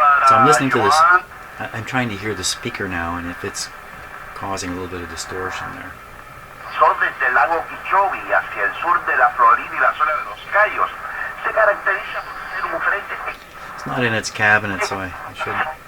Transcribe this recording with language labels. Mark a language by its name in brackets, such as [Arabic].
[English] So I'm listening to this. I'm trying to hear the speaker now, and if it's causing a little bit of distortion there. [Spanish] Desde el lago Okeechobee hacia el sur de la Florida y la zona de los Cayos se caracteriza por ser un frente. [English] It's not in its cabinet, so I shouldn't.